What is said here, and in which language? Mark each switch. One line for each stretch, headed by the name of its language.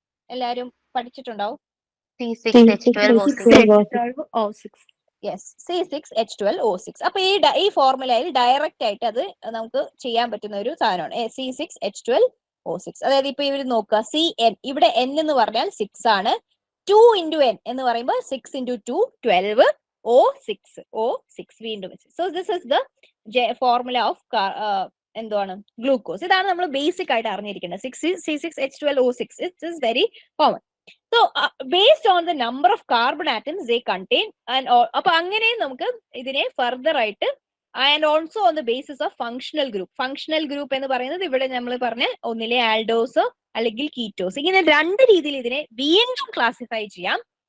Malayalam: എല്ലാരും പഠിച്ചിട്ടുണ്ടാവും.
English: C6H12O6. Yes, C6H12O6.
Malayalam: അപ്പൊ ഈ ഫോർമുലയിൽ ഡയറക്റ്റ് ആയിട്ട് അത് നമുക്ക് ചെയ്യാൻ പറ്റുന്ന ഒരു സാധനമാണ് C6H12O6. അതായത് ഇപ്പൊ ഇവർ നോക്കുക, CN ഇവിടെ N എന്ന് പറഞ്ഞാൽ 6 ആണ്. 2 into N എന്ന് പറയുമ്പോൾ 6 into 2 12 O6 വീണ്ടും.
English: So this is the formula of എന്താണ് glucose.
Malayalam: ഇതാണ് നമ്മൾ ബേസിക് ആയിട്ട് അറിഞ്ഞിരിക്കേണ്ടത്. C6H12O6
English: It is very common. So based on the number of carbon atoms they contain
Malayalam: and അപ്പൊ അങ്ങനെ നമുക്ക് ഇതിനെ ഫർദർ ആയിട്ട്
English: and also on the basis of functional group
Malayalam: എന്ന് പറയുന്നത് ഇവിടെ നമ്മൾ പറഞ്ഞ ഒന്നിലെ ആൽഡോസോ അല്ലെങ്കിൽ കീറ്റോസ്, ഇങ്ങനെ രണ്ട് രീതിയിൽ ഇതിനെ വീണ്ടും ക്ലാസിഫൈ ചെയ്യാം.